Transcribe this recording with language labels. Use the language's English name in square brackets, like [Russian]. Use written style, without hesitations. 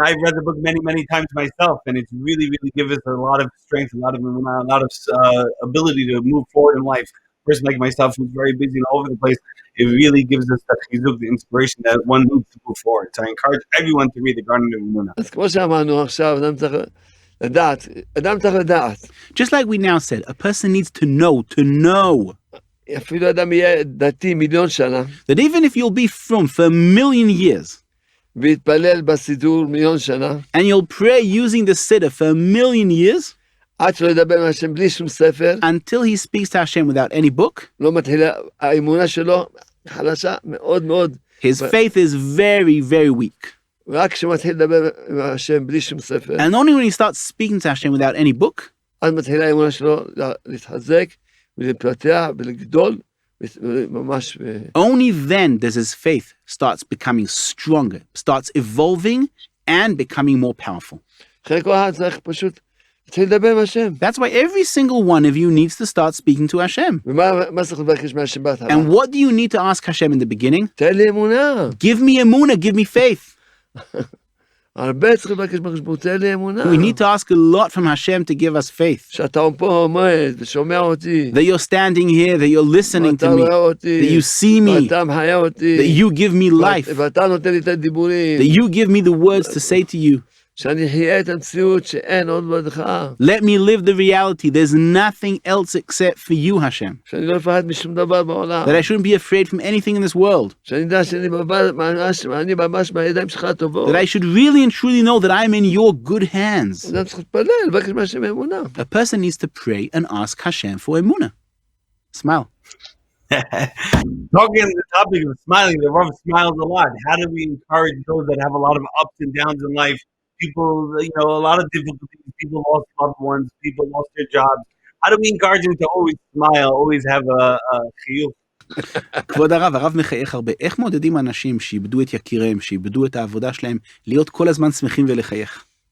[English] I've read the book many, many times myself, and it's really, really gives us a lot of strength, a lot of ability to move forward in life. A person like myself who's very busy and all over the place, it really gives us the chizuk, the inspiration that one needs to move forward. So I encourage everyone to read the Garden of Emuna. [Hebrew] אז כמו שאמרנו עכשיו, אדם צריך לדעת. [English] Just like we now said, a person needs to know. [Hebrew] אפילו אדם יהיה דתי 1,000,000 שנה. [English] That even if you'll be from for 1,000,000 years, [Hebrew] ויתפלל בסידור 1,000,000 שנה. [English] and you'll pray using the siddur for 1,000,000 years, [Hebrew] עד שלא ידבר עם השם בלי שום ספר. [English] until he speaks to Hashem without any book, [Hebrew] לא מתחילה, האמונה שלו חלשה מאוד מאוד. [English] his faith is very, very weak. [Hebrew] רק כשמתחיל לדבר עם השם בלי שום ספר. [English] And only when he starts speaking to Hashem without any book, [Hebrew] אז מתחילה האמונה שלו להתחזק ולהתפתח ולגדול. ממש. [English] Only then does his faith starts becoming stronger, starts evolving and becoming more powerful. [Hebrew] אחרי כל אחד צריך פשוט להתחיל לדבר עם השם. [English] That's why every single one of you needs to start speaking to Hashem. [Hebrew] ומה צריך לבקש מהשם בהתחלה? [English] And what do you need to ask Hashem in the beginning? [Hebrew] תן לי אמונה. [English] Give me emuna, give me faith. [Hebrew] הרבה צריכים לבקש מהקדוש ברוך הוא, תן לי אמונה. [English] We need to ask a lot from Hashem to give us faith. [Hebrew] שאתה פה עומד ושומע אותי. [English] That you're standing here, that you're listening to [Hebrew] ואתה [English] me, [Hebrew] רואה אותי. [English] that you see me, [Hebrew] ואתה מחיה אותי. [English] that you give me life, [Hebrew] ואתה נותן לי את הדיבורים. [English] that you give me the words to say to you. [Hebrew] שאני אחיה את המציאות שאין עוד בלעדיך. [English] Let me live the reality. There's nothing else except for you, Hashem. [Hebrew] שאני לא אפחד משום דבר בעולם. [English] That I shouldn't be afraid from anything in this world. [Hebrew] שאני יודע שאני ממש בידיים שלך הטובות. [English] That I should really and truly know that I'm in your good hands. [Hebrew] אדם צריך להתפלל, לבקש מהשם אמונה. [English] A person needs to pray and ask Hashem for Emuna. Smile. Talking on the topic of smiling, the Rav smiles a lot. How do we encourage those that have a lot of ups and downs in life? People, a lot of difficulties. People lost loved ones. People lost their jobs. How do we encourage them to always smile, always have a חיוך? [Hebrew] כבוד הרב מחייך הרבה. איך מעודדים אנשים שאיבדו את יקיריהם, שאיבדו את העבודה שלהם, להיות כל הזמן שמחים ולחייך?